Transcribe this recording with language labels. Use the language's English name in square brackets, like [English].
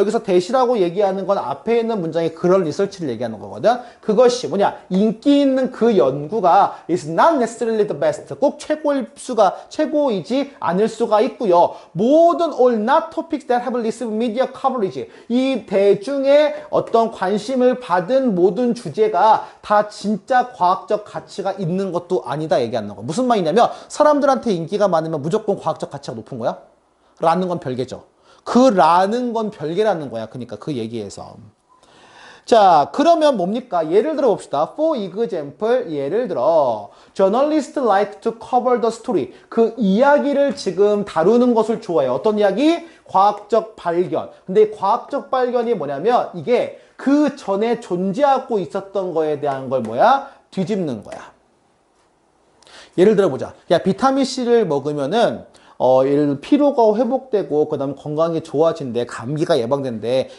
[Korean] 여기서 that이라고 얘기하는 건 앞에 있는 문장에 그런 리서치를 얘기하는 거거든. 그것이 뭐냐? 인기 있는 그 연구가 [English] is not necessarily the best. [Korean] 꼭 최고이지 않을 수가 있고요. 모든 [English] all not topics that have received media coverage. [Korean] 이 대중의 어떤 관심을 받은 모든 주제가 다 진짜 과학적 가치가 있는 것도 아니다 얘기하는 거. 무슨 말이냐면 사람들한테 인기가 많으면 무조건 과학적 가치가 높은 거야? 라는 건 별개죠. 그 라는 건 별개라는 거야. 그러니까 그 얘기에서. 자, 그러면 뭡니까? 예를 들어 봅시다. [English] For example, [Korean] 예를 들어 [English] journalists like to cover the story. [Korean] 그 이야기를 지금 다루는 것을 좋아해요. 어떤 이야기? 과학적 발견. 근데 과학적 발견이 뭐냐면 이게 그 전에 존재하고 있었던 거에 대한 걸 뭐야? 뒤집는 거야. 예를 들어 보자. 야, 비타민C를 먹으면은 예를 들어 피로가 회복되고 그다음 건강이 좋아진대, 감기가 예방된대.